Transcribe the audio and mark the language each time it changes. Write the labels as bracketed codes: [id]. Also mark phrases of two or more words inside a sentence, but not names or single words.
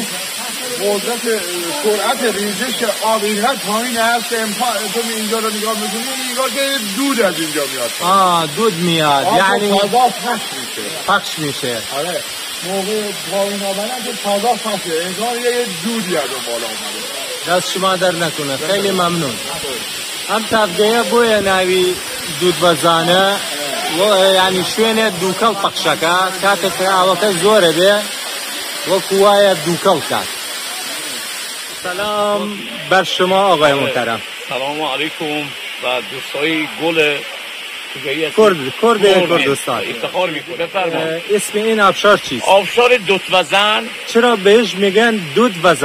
[fa] قدرت سرعت ریزش آب اینقدر پایین هست که تو اینجا رو نگاه میکنی نگاه که دود از اینجا میاد. دود میاد یعنی تازه پخش میشه. پخش میشه. آره موقع پایین آمدن که تازه پخشه انگار یه دودی از اون بالا اومده. دست شما در نکنه خیلی ممنون. [ckb] هم طبقه بوی ناوی دودبزانه و یعنی شوێنێ دووکەڵ پەخشەکە کاتێک کە ئاوەکە زۆرە بێ وەکو وایە دووکەڵ کات. [fa] سلام بر شما آقای محترم. سلام علیکم و دوستای گل کردستان افتخار میکنه. بفرمایید. اسم این آبشار چیست؟ آبشار دودوزن. چرا بهش میگن دودوزن؟